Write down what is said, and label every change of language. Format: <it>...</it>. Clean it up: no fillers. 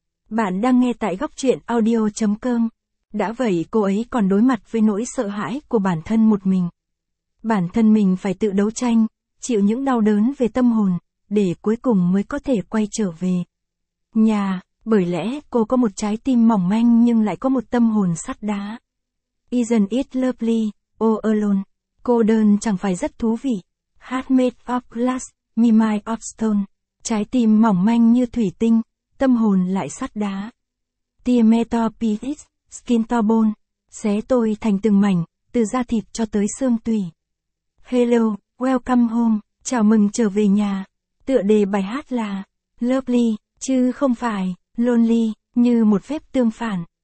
<vi>Bạn đang nghe tại góc truyện audio.com. Đã vậy cô ấy còn đối mặt với nỗi sợ hãi của bản thân một mình. Bản thân mình phải tự đấu tranh, chịu những đau đớn về tâm hồn, để cuối cùng mới có thể quay trở về nhà, bởi lẽ cô có một trái tim mỏng manh nhưng lại có một tâm hồn sắt đá.</vi> <en>Isn't it lovely, all alone?</en> <vi>Cô đơn chẳng phải rất thú vị.</vi> <en>Heart made of glass, me made of stone.</en> <vi>Trái tim mỏng manh như thủy tinh, tâm hồn lại sắt đá.</vi> <en>Tear me to pieces, skin to bone.</en> <vi>Xé tôi thành từng mảnh, từ da thịt cho tới xương tủy.</vi> <en>Hello, welcome home,</en> <vi>chào mừng trở về nhà. Tựa đề bài hát là Lovely, chứ không phải Lonely, như một phép tương phản.</vi>